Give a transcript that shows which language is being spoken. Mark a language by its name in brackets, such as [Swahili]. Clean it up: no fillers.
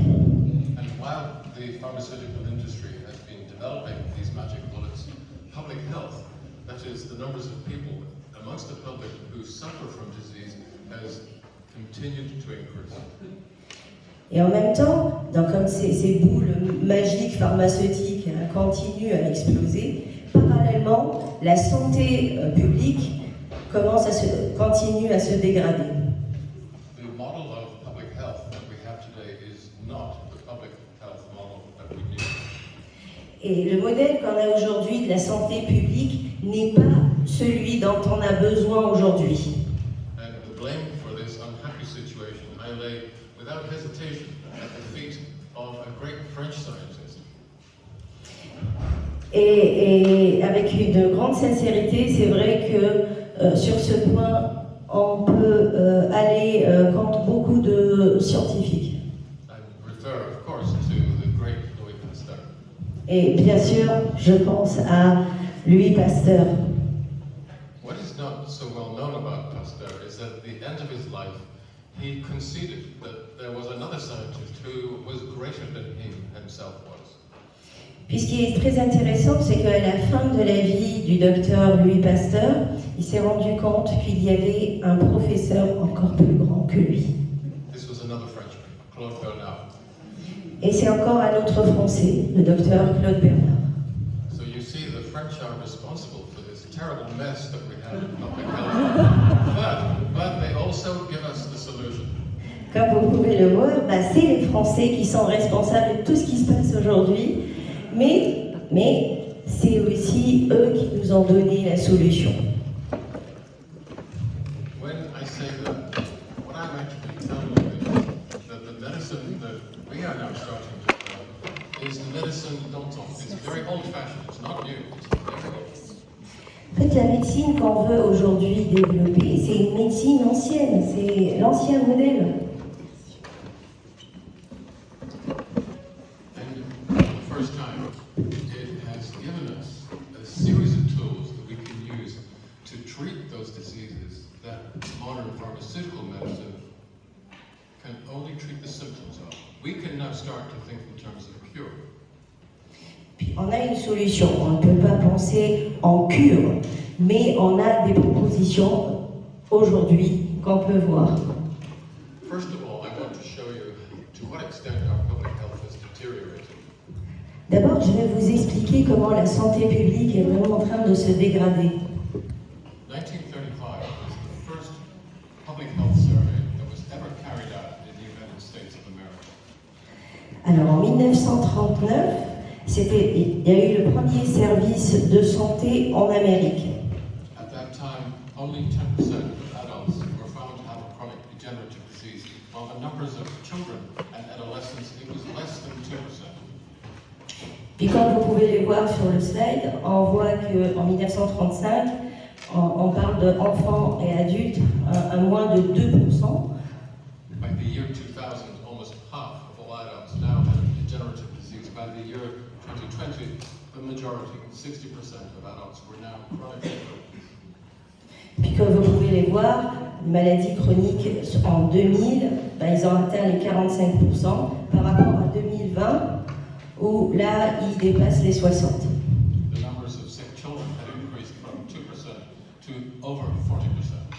[English] And while the pharmaceutical industry has been developing these magic bullets, public health, that is the numbers of people amongst the public who suffer from disease, has continued to increase. [French] Et en même temps, comme ces boules magiques pharmaceutiques continuent à exploser, parallèlement, la santé publique continue à se dégrader. [English] The model of public health that we have today is not the public health model that we need. [French] Et le modèle qu'on a aujourd'hui de la santé publique n'est pas celui dont on a besoin aujourd'hui. [English] And the blame for this unhappy situation I lay without hesitation at the feet of a great French scientist. [French] Et avec une grande sincérité, c'est vrai que sur ce point, on peut aller contre beaucoup de scientifiques. [English] I refer, of course, to the great Louis Pasteur. [French] Et bien sûr, je pense à Louis Pasteur. [English] What is not so well known about Pasteur is that at the end of his life, he conceded that there was another scientist who was greater than he himself was. [French] Puis ce qui est très intéressant, c'est qu'à la fin de la vie du docteur Louis Pasteur, il s'est rendu compte qu'il y avait un professeur encore plus grand que lui. [English] This was another Frenchman, Claude Bernard. [French] Et c'est encore un autre Français, le docteur Claude Bernard. [English] So you see, the French are responsible for this terrible mess that we have in public health. But they also give us the solution. [French] Comme vous pouvez le voir, c'est les Français qui sont responsables de tout ce qui se passe aujourd'hui, mais c'est aussi eux qui nous ont donné la solution. [English] When I say that, what I'm actually telling you is that the medicine that we are now starting to develop is the medicine d'antan. It's very old-fashioned. It's not new. It's very old. [French] En fait, la médecine qu'on veut aujourd'hui développer, c'est une médecine ancienne, c'est l'ancien modèle. [English] And for the first time, it has given us a series of tools that we can use to treat those diseases that modern pharmaceutical medicine can only treat the symptoms of. We can now start to think in terms of cure. [French] Puis on a une solution, on ne peut pas penser en cure, mais on a des propositions aujourd'hui qu'on peut voir. [English] First of all, I want to show you to what extent our public health has deteriorated. [French] D'abord, je vais vous expliquer comment la santé publique est vraiment en train de se dégrader. [English] 1935 was the first public health survey that was ever carried out in the United States of America. [French] Alors en 1939, il y a eu le premier service de santé en Amérique. [English] At that time, only 10% of adults were found to have a chronic degenerative disease. on the numbers of children and adolescents, it was less than 2%. [French] Puis comme vous pouvez les voir sur le slide, on voit qu'en 1935, on parle d'enfants et adultes à moins de 2%. [English] By the year 2000, almost half of all adults now have degenerative disease. By the year 2020, the majority, 60% of adults, were now chronic. [French] Puis comme vous pouvez les voir, les maladies chroniques en 2000, ils ont atteint les 45% par rapport à 2020, où là, ils dépassent les 60%. [English] The numbers of sick children had increased from 2% to over 40%.